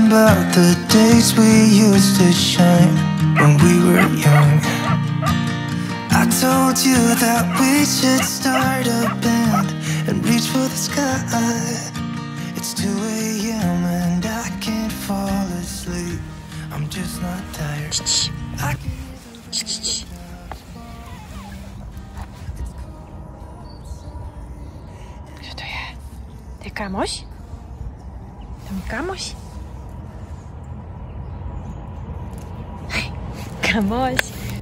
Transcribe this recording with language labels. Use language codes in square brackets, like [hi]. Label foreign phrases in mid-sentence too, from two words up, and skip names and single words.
[en] about the days we used to shine when we were young. I told you that we should start a band and reach for the sky. It's 2 a.m. and I can't fall asleep. I'm just not tired. [cs] Co to je? To je kámoš? Tam kámoš? Hej, kámoš.